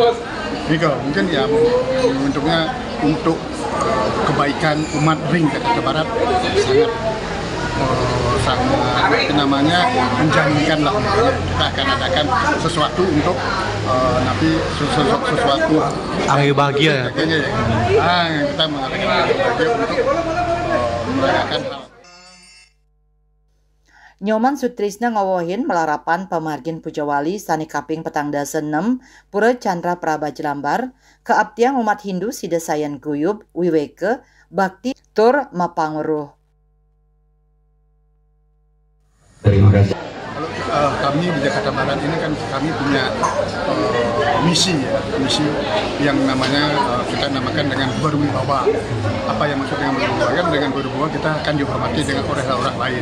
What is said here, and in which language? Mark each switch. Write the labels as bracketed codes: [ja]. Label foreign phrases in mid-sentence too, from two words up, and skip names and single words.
[id] Ini kalau mungkin ya momentumnya untuk kebaikan umat ring Jakarta Barat sangat menjanjikan lah. Kita akan adakan sesuatu untuk nanti sesuatu angin bahagia ya. Kita mengadakan angin bahagia untuk merayakan hal. [ban] Nyoman Sutrisna ngawohin melarapan pemargin Pujawali sani kaping petang dasa 6 Pura Chandra Praba Jelambar keabdian umat Hindu sida sayan guyub wiweke bakti tur mapanguruh. [id] Terima kasih. Kalau kami di Jakarta Barat ini kan kami punya misi yang namanya kita namakan dengan berwibawa. Apa yang maksud dengan berwibawa? Kan dengan berwibawa kita akan dihormati dengan orang lain.